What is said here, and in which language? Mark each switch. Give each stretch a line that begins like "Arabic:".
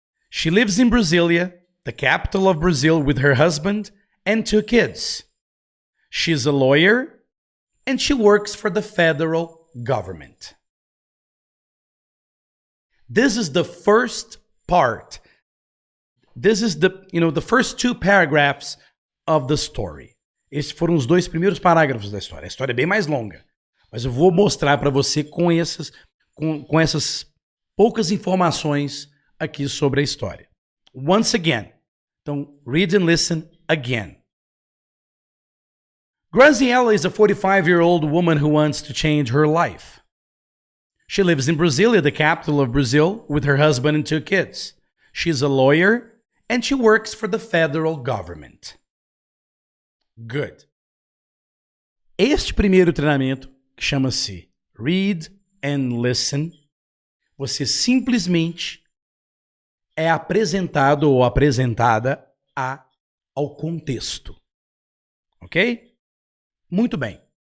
English: She lives in Brasilia, the capital of Brazil, with her husband and 2 kids. She's a lawyer and she works for the federal government. This is the first part. This is the first 2 paragraphs of the story.
Portuguese: Esses foram os 2 primeiros parágrafos da história. A história é bem mais longa, mas eu vou mostrar para você com essas poucas informações aqui sobre a história.
English: Once again.
Portuguese: Então,
English: read and listen again. Graziella is a 45-year-old woman who wants to change her life. She lives in Brasilia, the capital of Brazil, with her husband and 2 kids. She's a lawyer and she works for the federal government. Good.
Portuguese: Este primeiro treinamento, que chama-se Read and Listen, você simplesmente é apresentado ou apresentada ao contexto. Ok? Muito bem.